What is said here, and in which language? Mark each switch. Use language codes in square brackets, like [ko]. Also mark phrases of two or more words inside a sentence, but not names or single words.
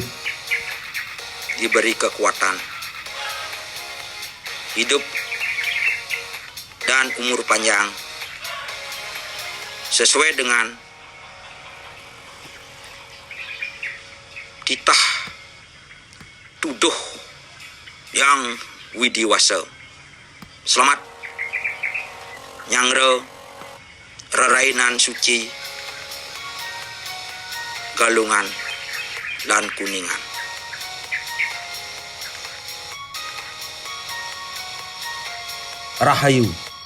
[id] Diberi kekuatan hidup dan umur panjang sesuai dengan titah tuduh yang widiwasa. [ban] Selamat nyangre rerainan suci Galungan lan Kuningan. Rahayu.